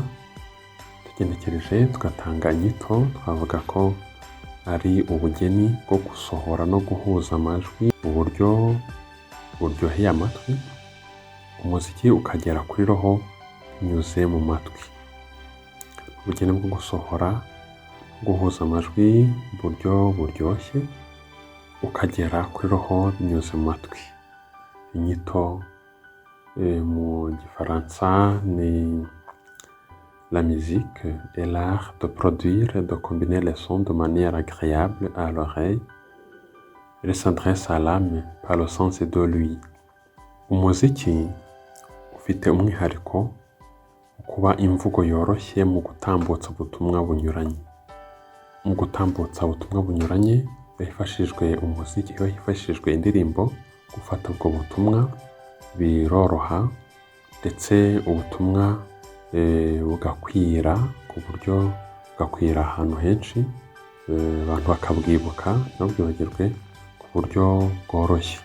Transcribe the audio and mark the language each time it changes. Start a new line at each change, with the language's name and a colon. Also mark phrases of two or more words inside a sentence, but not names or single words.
Kinyarwanda: Tugenekereje tugatanga inyito, twavuga ko ari ubugeni bwo gusohora no guhuza amajwi mu buryo buryoheye amatwi, umuziki ukagera kuri roho binyuze mu matwi. Ubugeni bwo gusohora, guhuza amajwi mu buryo buryoshye ukagera kuri roho binyuze mu matwi. Inyito mu Gifaransa ni
French: la musique est l'art de produire et de combiner les sons de manière agréable à l'oreille. Elle s'adresse à l'âme par le sens de lui.
Kinyarwanda: Umuziki ufite umwihariko kuba imvugo yoroshye mu gutambutsa ubutumwa bunyuranye. Mu gutambutsa ubutumwa bunyuranye hifashishijwe umuziki, hifashishijwe indirimbo, gufata ubwo butumwa biroroha ndetse ubutumwa bugakwira ku buryo bugakwira ahantu henshi, abantu bakabwibuka ntibabwibagirwe ku buryo bworoshye.